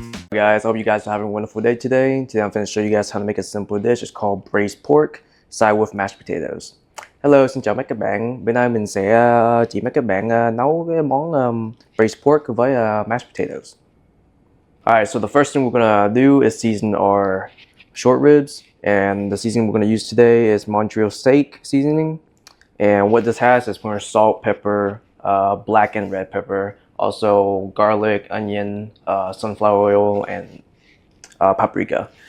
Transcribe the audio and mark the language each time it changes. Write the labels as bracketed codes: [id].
[en] Guys, I hope you guys are having a wonderful day today. Today I'm going to show you guys how to make a simple dish. It's called braised pork side with mashed potatoes. [vi] Hello, xin chào mấy các bạn. Bữa nay mình sẽ chỉ mấy các bạn nấu cái món braised pork với mashed potatoes. [en] Alright, so the first thing we're gonna do is season our short ribs, and the seasoning we're gonna use today is Montreal steak seasoning. And what this has is more salt, pepper, black and red pepper, also garlic, onion, sunflower oil, and paprika.